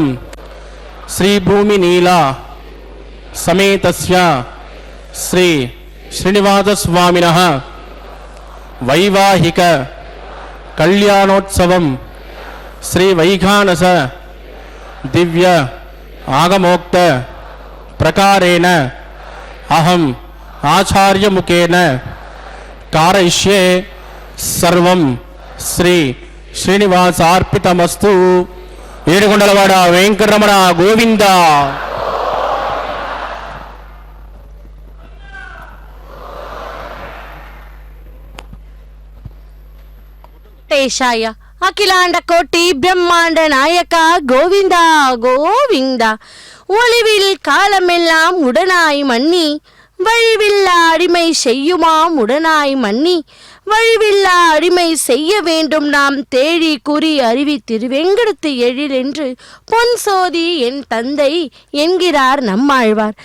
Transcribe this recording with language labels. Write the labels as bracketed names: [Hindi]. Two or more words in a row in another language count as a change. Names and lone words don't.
[Sanskrit] श्रीभूमिनीला समेतस्य श्री श्रीनिवासस्वामिनः वैवाहिक कल्याणोत्सवं श्री वैखानस दिव्य आगमोक्त प्रकारेण अहम आचार्य मुखेन कारयिष्ये सर्वं श्री श्रीनिवासार्पितमस्तु. [Telugu] ఏడుకొండలవాడ వెంకటరమణ గోవింద. [Sanskrit] ఏషాయ అఖిలాండ కోటి பிரம்மாண்ட நாயக கோவிந்தா கோவிந்தா. [Tamil] ஒளிவில் காலமெல்லாம் உடனாய் மன்னி வழிவில்லா அடிமை செய்யுமாம் உடனாய் மன்னி வழிவில்லா அடிமை செய்ய வேண்டும் நாம் தேடி கூறி அறிவி திருவெங்கடத்து எழில் என்று பொன் சோதி என் தந்தை என்கிறார் நம்மாழ்வார்.